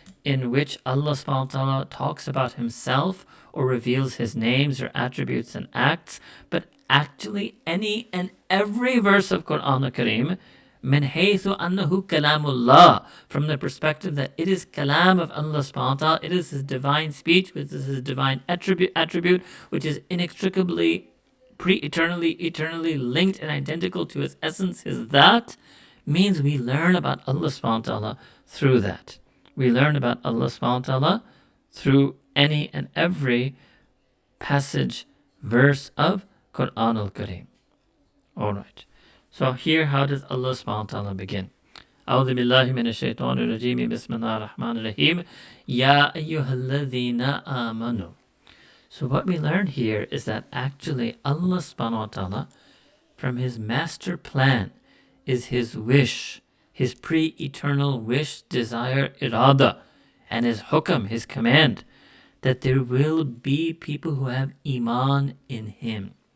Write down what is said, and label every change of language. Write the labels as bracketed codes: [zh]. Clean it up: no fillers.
[en] in which Allah subhanahu wa ta'ala talks about Himself or reveals His names or attributes and acts, but actually any and every verse of Qur'an al-Kareem, min haythu annahu kalamullah, from the perspective that it is kalam of Allah subhanahu wa ta'ala, it is His divine speech, which is His divine attribute, which is inextricably, eternally linked and identical to His essence, His that, means we learn about Allah subhanahu wa ta'ala through that. We learn about Allah subhanahu wa ta'ala through any and every passage, verse of Qur'an al-Kareem. All right. So here, how does Allah subhanahu wa ta'ala begin? [ar] أعوذ بالله من الشيطان الرجيم بسم الله الرحمن الرحيم يا أيها الذين آمنوا. [en] So what we learn here is that actually Allah subhanahu wa ta'ala, from His master plan, is His wish, His pre-eternal wish, desire, irada, and His hukam, His command, that there will be people who have iman in Him.